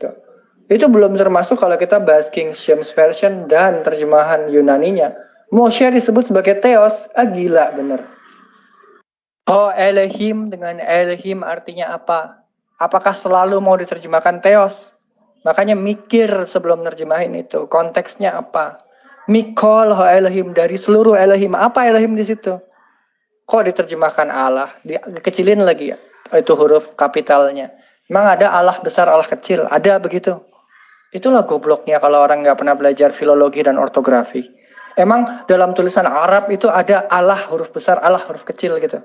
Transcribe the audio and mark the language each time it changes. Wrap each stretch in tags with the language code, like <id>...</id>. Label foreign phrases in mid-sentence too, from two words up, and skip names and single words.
<id>Itu belum termasuk kalau kita bahas King James Version dan terjemahan Yunaninya. Moshe disebut sebagai Theos, gila bener. Oh, Elohim dengan Elohim artinya apa? Apakah selalu mau diterjemahkan Theos? Makanya mikir sebelum nerjemahin itu. Konteksnya apa?</id> <he>מכל האלהים,</he> <id>dari seluruh Elohim. Apa Elohim di situ? Kok diterjemahkan Allah? Dikecilin lagi ya? Itu huruf kapitalnya. Memang ada Allah besar, Allah kecil. Ada begitu. Itulah gobloknya kalau orang nggak pernah belajar filologi dan ortografi. Emang dalam tulisan Arab itu ada Allah huruf besar, Allah huruf kecil gitu.</id>